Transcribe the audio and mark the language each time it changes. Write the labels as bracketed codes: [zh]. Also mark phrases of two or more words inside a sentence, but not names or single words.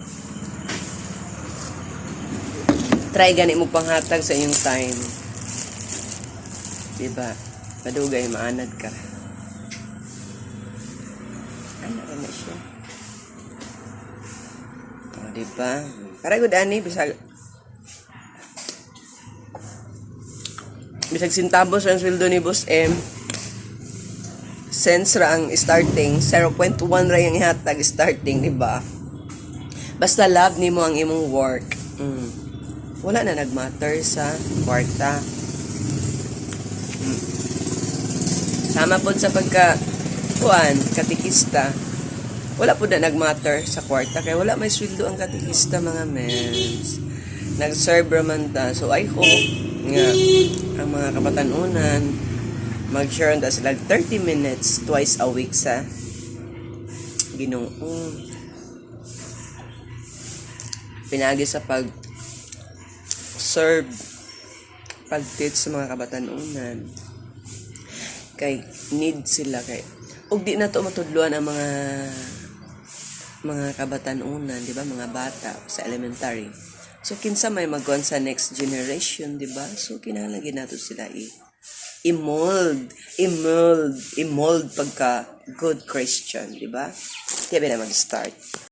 [ceb] Try gani mo panghatag sa iyong time. Diba? Madugay, maanad ka. Ano na siya? O, diba? Para good ani, bisag sintabos ang sweldo ni Boss M. Sense ra ang starting, 0.1 ra yung ihatag starting, diba? Basta love ni mo ang imong work. Wala na nagmatter sa kwarta. Sama po sa katikista. Wala po na nagmatter sa kwarta. Kaya wala may sweldo ang katikista, mga mens. Nag-serve raman ta. [en] So I hope [ceb] nga ang mga kabatanunan mag-share na sila [en] 30 minutes twice a week [ceb] sa Ginoo. Pinagi sa pag-serve, pag-teach sa mga kabatanunan. Kay need sila kay ug di na to matudluan ang mga kabatanunan, di ba, mga bata sa elementary. So kinsa may magkuhan sa next generation, di ba? So kinahanglan nato sila i-mold pagka [en] good Christian, [ceb] di ba? Kaya na mag-start.